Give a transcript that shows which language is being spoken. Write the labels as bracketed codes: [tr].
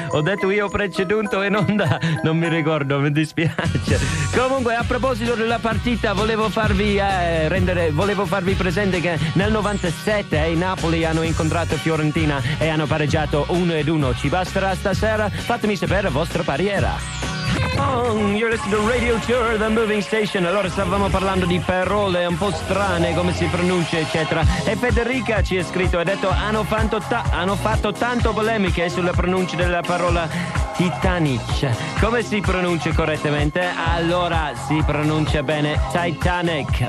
[it] Ho detto io preceduto in onda, non mi ricordo, mi dispiace. Comunque, a proposito della partita, volevo farvi presente che nel 97 i Napoli hanno incontrato Fiorentina e hanno pareggiato 1-1. Ci basterà stasera? Fatemi sapere la vostra pariera. [en] You're listening to Radio Tour, The Moving Station. [it] Allora, stavamo parlando di parole un po' strane, come si pronuncia, eccetera. E Federica ci ha scritto, ha detto, hanno fatto tanto polemiche sulla pronuncia della parola Titanic. Come si pronuncia correttamente? Allora, si pronuncia bene Titanic.